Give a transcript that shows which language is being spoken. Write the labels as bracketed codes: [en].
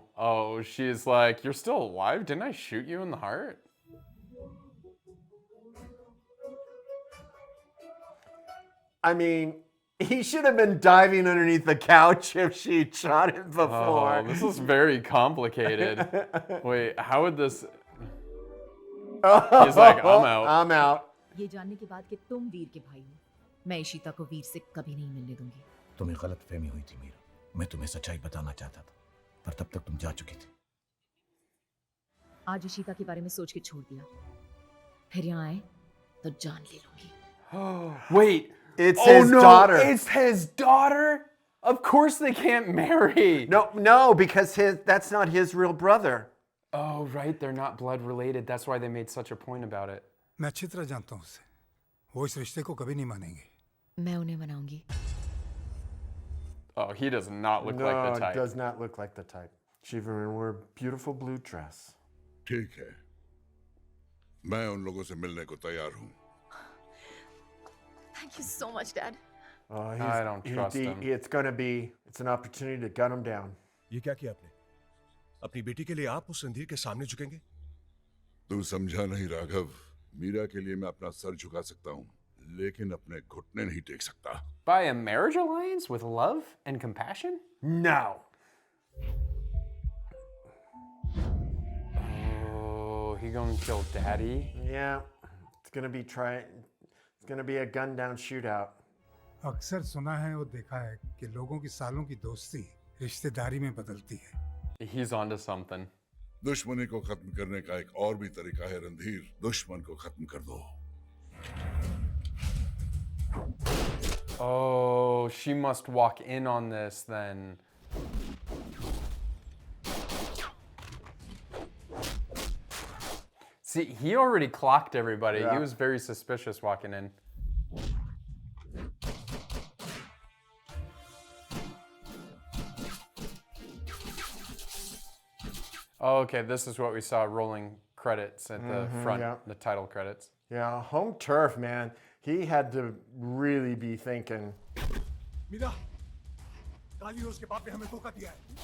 [en] Oh, she's like, you're still alive? Didn't I shoot you in the heart? I mean, he should have been diving underneath the couch if she shot him Oh, before. this is very complicated. Wait, how would this? Oh, He's like, I'm out. I'm out. [hi] ये जानने के बाद कि तुम वीर के भाई हो, मैं इशिता को वीर से कभी नहीं मिलने दूंगी. तुम्हें गलत फहमी हुई थी मीरा. मैं तुम्हें सच्चाई बताना चाहता था, पर तब तक तुम जा चुकी थी. आज इशिता के बारे में सोच के छोड़ दिया. फिर यहाँ आए तो जान ले लूंगी. [en] Wait. It's Oh his no, daughter. it's his daughter? Of course they can't marry. No, because that's not his real brother. Oh, right, they're not blood related. That's why they made such a point about it. [hi] मैं अच्छी तरह जानता हूँ उसे. वो इस रिश्ते को कभी नहीं मानेंगे. मैं उन्हें मनाऊंगी. [en] Oh, he does not look No, like the type. does not look like the type. Shiva in her beautiful blue dress. [hi] ठीक है. मैं उन लोगों से मिलने को तैयार हूँ. [en] Thank you so much, Dad. Oh, I don't trust him. It's an opportunity to gun him down. [hi] ये क्या किया आपने? अपनी बेटी के लिए आप उस रणधीर के सामने झुकेंगे? तू समझा नहीं राघव. मीरा के लिए मैं अपना सर झुका सकता हूँ, लेकिन अपने घुटने नहीं टेक सकता. [en] By a marriage alliance with love and compassion? No. Oh, he gonna kill Daddy? Yeah. It's gonna be a gun down shootout. [hi] अक्सर सुना है और देखा है कि लोगों की सालों की दोस्ती रिश्तेदारी में बदलती है. [en] He's onto something. [hi] दुश्मनी को खत्म करने का एक और भी तरीका है रणधीर. दुश्मन को खत्म कर दो. [en] Oh, she must walk in on this then. See, he already clocked everybody. Yeah. He was very suspicious walking in. Oh, okay, this is what we saw rolling credits at the front, yeah. the title credits. Yeah, home turf, man. He had to really be thinking. [hi] Meera, काली और उसके बाप ने हमें धोखा दिया है.